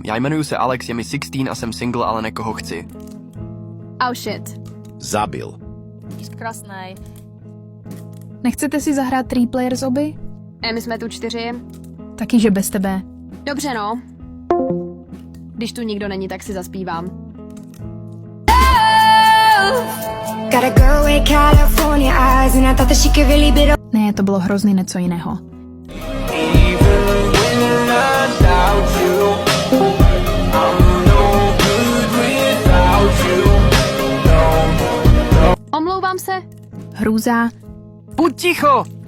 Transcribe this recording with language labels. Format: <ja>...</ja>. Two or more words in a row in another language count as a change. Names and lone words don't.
<cs>Já jmenuji se Alex, je mi 16 a jsem single, ale nekoho chci.</cs> <en>Oh shit.</en> <cs>Zabil. Jsi krásnej. Nechcete si zahrát 3-player z oby? My jsme tu 4. Taky, že bez tebe. Dobře, no. Když tu nikdo není, tak si zaspívám.</cs> <en>Got a girl with California eyes, and I thought that she could really be the</en> <cs>Ne, to bylo hrozný něco jiného. Omlouvám se. Hrůza. Buď ticho!</cs>